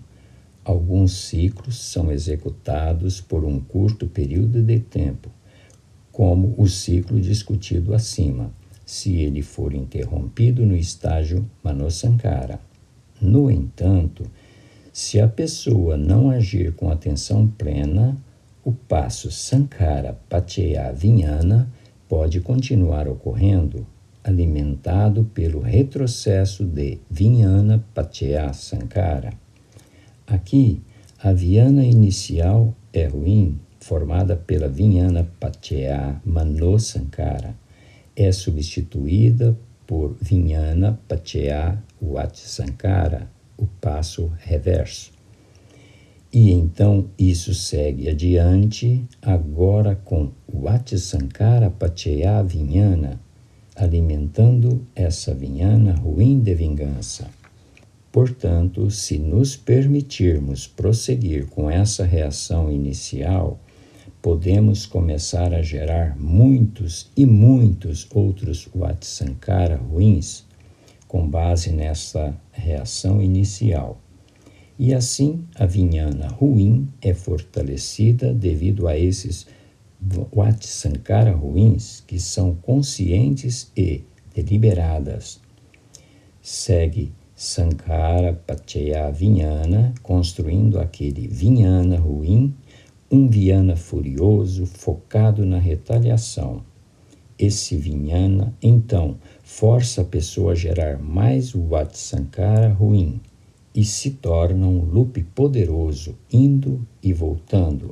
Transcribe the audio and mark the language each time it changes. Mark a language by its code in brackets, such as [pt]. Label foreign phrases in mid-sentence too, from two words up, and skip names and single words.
[pt] Alguns ciclos são executados por um curto período de tempo, como o ciclo discutido acima, se ele for interrompido no estágio manosankhara. No entanto, se a pessoa não agir com atenção plena, o passo [pi] sankhara paccaya vijnana [pt] pode continuar ocorrendo, alimentado pelo retrocesso de [pi] vijnana paccaya sankhara. [pt] Aqui, a vijnana inicial é ruim, formada pela [pi] vijnana paccaya manosankhara. [pt] É substituída por [pi] vijnana paccaya vati-sankhara, [pt] o passo reverso. E então isso segue adiante, agora com [pi] vati-sankhara paccaya vijnana, [pt] alimentando essa vijnana ruim de vingança. Portanto, se nos permitirmos prosseguir com essa reação inicial, podemos começar a gerar muitos e muitos outros vati-sankhara ruins com base nessa reação inicial. E assim, a vijnana ruim é fortalecida devido a esses vati-sankhara ruins que são conscientes e deliberadas. [pi] Segue sankhara paccaya vijnana, [pt] construindo aquele vijnana ruim, um vijnana furioso focado na retaliação. Esse vijnana, então, força a pessoa a gerar mais o vati-sankhara ruim e se torna um loop poderoso, indo e voltando.